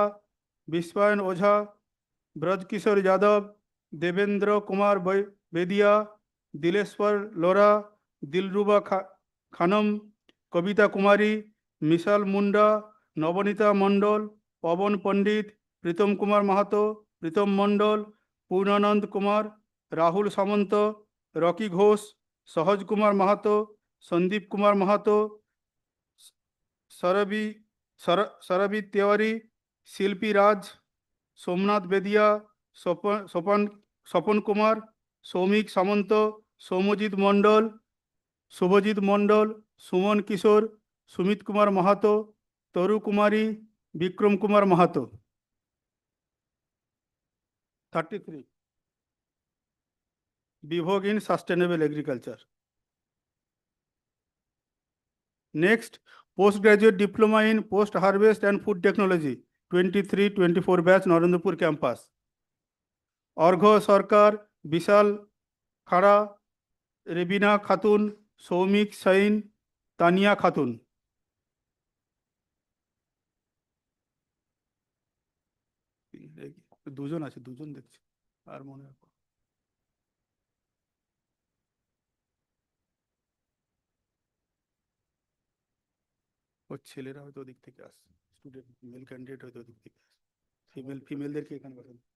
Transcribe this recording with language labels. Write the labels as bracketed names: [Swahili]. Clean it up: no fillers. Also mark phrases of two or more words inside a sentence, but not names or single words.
[English] Vishwayan Ojha, Braj Kishore Yadav, Devendra Kumar Bedia, Dileshwar Lora, Dilruba Khanam, Kavita Kumari, Mishal Munda, Navanita Mondal, Pavan Pandit, Pritam Kumar Mahato, [Bangla] প্রীতম মণ্ডল, পূর্ণানন্দ কুমার, রাহুল সামন্ত, রকি ঘোষ, সহজ কুমার মাহাতো, সন্দীপ কুমার মাহাতো, সরবি তেওয়ারি, শিল্পী রাজ, সোমনাথ বেদিয়া, স্বপন কুমার, সৌমিক সামন্ত, সৌম্যজিৎ মণ্ডল, শুভজিৎ মণ্ডল, সুমন কিশোর, সুমিত কুমার মাহাতো, তরু কুমারী, বিক্রম কুমার মাহাতো। [English] 33. Bivog in Sustainable Agriculture. Next, Postgraduate Diploma in Post Harvest and Food Technology, 23-24 batch Narendrapur campus. Orgho Sarkar, Vishal Khara, Rebina Khatun, Soumik Sain, Tania Khatun. [Bangla] দুজন আছে দুজন দেখছি আর মনে রাখো ও ছেলেরা হয়তো ওদিক থেকে আসছে [English] student male candidate [Bangla] হয়তো ওদিক থেকে আসছে ফিমেলদেরকে এখানে পাঠান